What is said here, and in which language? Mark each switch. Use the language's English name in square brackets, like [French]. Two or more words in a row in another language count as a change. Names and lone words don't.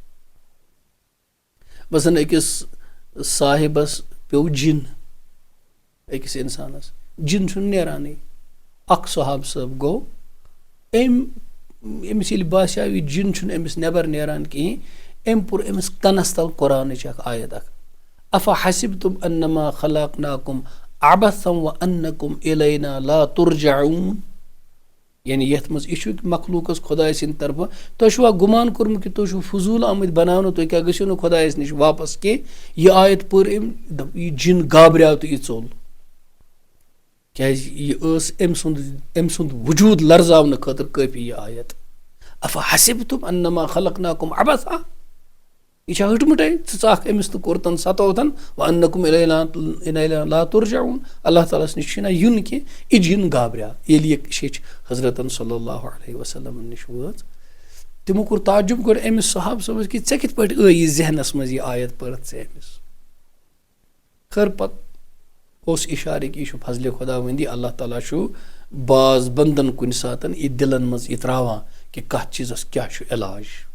[Kashmiri] مثلاً أکِس صاحبس پیوٚو جِن, أکِس انسانس جِن چھُنہٕ نیرانٕے. اکھ صحابہٕ صٲب گوٚو, أمِس ییٚلہِ باسیو یہِ جِن چھُنہٕ أمِس نٮ۪بر نیران کِہینۍ, أمۍ پوٚر أمِس کَنس تل قرآنٕچ اکھ آیت اکھ, [Arabic] افا حسبتم انما خلقناکم عبثا وانکم الینا لا ترجعون. [Kashmiri] یعنی یتھ منٛز یہِ چھُ مخلوٗقس خۄداے سٕنٛدِ طرفہٕ, تۄہہِ چھُوا گُمان کوٚرمُت کہِ تُہۍ چھِو فضوٗل آمٕتۍ بناونہٕ, تُہۍ کیٛاہ گٔژھِو نہٕ خۄدایس نِش واپس کینٛہہ. یہِ آیت پٔر أمۍ, یہِ جِن گابریو تہٕ یہِ ژوٚل, کیٛازِ یہِ ٲس أمۍ سُنٛد وجوٗد لرزاونہٕ خٲطرٕ کٲفی یہِ آیت. [Arabic] افا حسبتم انما خلقناکم عبثا, [Kashmiri] یہِ چھا ہٕٹمٕٹے, ژٕ ژاکھ أمِس تہٕ کوٚرتن ستوتن, [Arabic] وانکم الینا لا ترجعون, [Kashmiri] اللہ تعالیٰ ہس نِش چھُنہ یُن کینٛہہ. یہِ جِن گابریو ییٚلہِ یہِ شیٚچھ حضرتن [Arabic] صلی اللہ علیہ وسلمن [Kashmiri] نِش وٲژ. تِمو کوٚر تعجُب گۄڈٕ أمِس صحابہٕ صٲبس کہِ ژےٚ کِتھ پٲٹھۍ ٲیی ذہنس منٛز یہِ آیت پٔرِتھ ژےٚ أمِس. خٲر پتہٕ اوس اِشارٕ کہِ یہِ چھُ فضلِ خۄداوندی, اللہ تعالیٰ چھُ باز بنٛدن کُنہِ ساتہٕ یہِ دِلن منٛز یہِ تراوان کہِ کتھ چیٖزس کیٛاہ چھُ علاج.